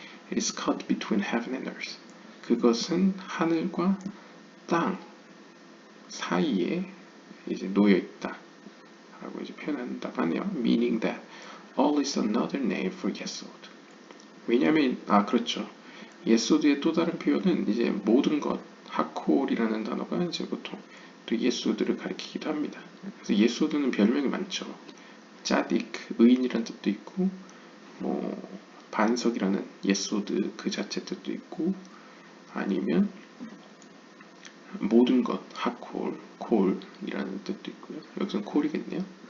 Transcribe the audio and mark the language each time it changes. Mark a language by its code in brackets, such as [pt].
[en] It is caught between heaven and earth. [ko] 그것은 하늘과 땅 사이에 이제 놓여 있다 라고 이제 표현한다고 하네요. [en] Meaning that all is another name for yesod. [ko] 왜냐면 그렇죠. 예소드의 또 다른 표현은 이제 모든 것, 하콜이라는 단어가 이제 보통 또 예소드를 가리키기도 합니다. 그래서 예소드는 별명이 많죠. 짜딕, 의인이라는 뜻도 있고, 뭐 반석이라는 예소드 그 자체 뜻도 있고, 아니면 모든 것, 하콜, 콜이라는 뜻도 있고요. 여기서는 콜이겠네요.